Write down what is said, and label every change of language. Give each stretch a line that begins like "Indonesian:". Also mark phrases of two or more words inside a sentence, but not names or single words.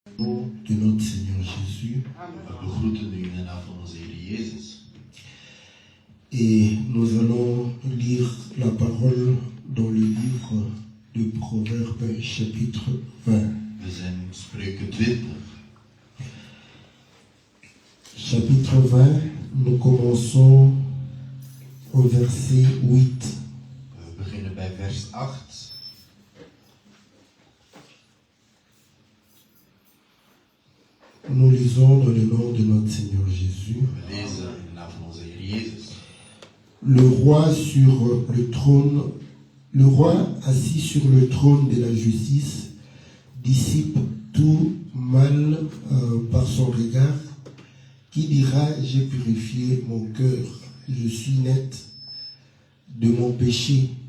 French: nom de notre Seigneur Jésus.
Dutch: We groeten u in de naam van onze Heer Jezus.
French: Et nous allons lire la parole dans le livre de Proverbes chapitre 20.
Dutch: We zijn in Spreuken 20.
French: Chapitre 20, nous commençons au verset 8.
Dutch: We beginnen bij vers 8.
French: Nous lisons dans le nom de notre Seigneur Jésus.
Dutch: We lezen in de naam van onze Heer Jezus.
French: Le roi assis sur le trône de la justice dissipe tout mal par son regard. Qui dira, j'ai purifié mon cœur, je suis net de mon péché.